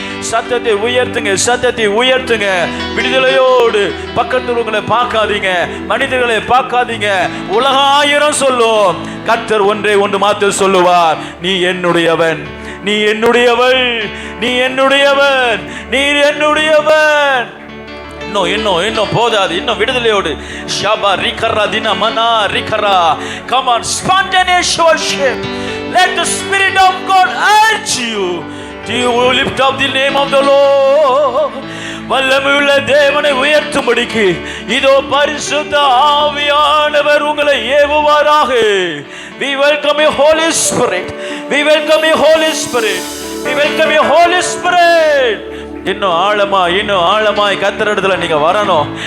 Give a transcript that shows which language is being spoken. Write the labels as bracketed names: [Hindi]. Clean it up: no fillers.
[Tamil] சத்தத்தை உயர்த்துங்க, சத்தத்தை உயர்த்துங்க. விடுதலையோடு பக்கத்தில் உங்களை பார்க்காதீங்க, மனிதர்களை பார்க்காதீங்க. உலகாயிரம் சொல்லும், கர்த்தர் ஒன்றே ஒன்று மாத்த சொல்லுவார், நீ என்னுடையவன், நீ என்னுடையவள், நீ என்னுடையவன், நீ என்னுடையவன். இன்னும் இன்னும் இன்னும் போதாது, இன்னும் விடுதலையோடு. ஷபா ரிகரா தின மனா ரிகரா. [English] Come on, spontaneous worship. Let the Spirit of God urge you to lift up the name of the Lord. [Tamil] வல்லமையுள்ள தேவனை உயர்த்தும்படிக்கு இதோ பரிசுத்த ஆவியானவர் உங்களை ஏவுவாராக. [English] We welcome you Holy Spirit. We welcome you Holy Spirit. We welcome you Holy Spirit. [Tamil] இன்னும் ஆழமா, இன்னும் ஆழமாய் கர்த்தரிடத்துல நீங்க வரணும்.